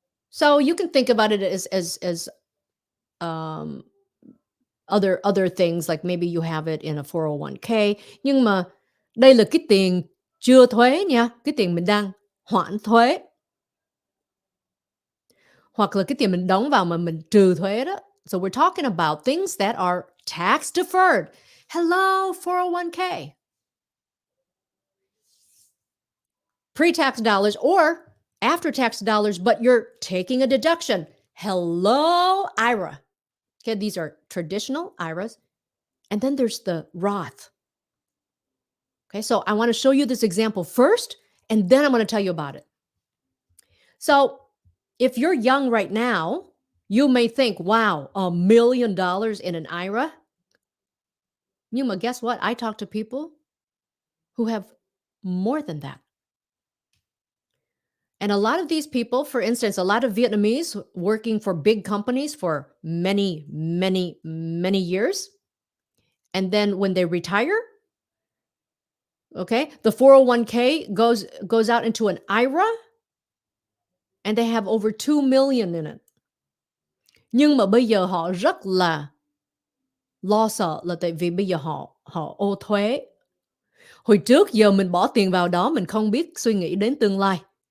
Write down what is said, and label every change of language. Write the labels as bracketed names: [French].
[English] So you can think about it as other things, like maybe you have it in a 401k. [Vietnamese] Nhưng mà đây là cái tiền chưa thuế nha, cái tiền mình đang hoãn thuế. Hoặc là cái tiền mình đóng vào mà mình trừ thuế đó. [English] So we're talking about things that are tax deferred. Hello, 401k. Pre-tax dollars or after-tax dollars, but you're taking a deduction. Hello, IRA. Okay, these are traditional IRAs. And then there's the Roth. Okay, so I want to show you this example first, and then I'm going to tell you about it. So if you're young right now, you may think, wow, $1 million in an IRA. [Vietnamese] Nhưng mà [English] guess what? I talk to people who have more than that. And a lot of these people, for instance, a lot of Vietnamese working for big companies for many, many, many years. And then when they retire, okay, the 401k goes out into an IRA and they have over 2 million in it. [Vietnamese] Nhưng mà bây giờ họ rất là lo sợ là tại vì bây giờ họ ô thuế. Hồi trước giờ mình bỏ tiền vào đó, mình không biết suy nghĩ đến tương lai.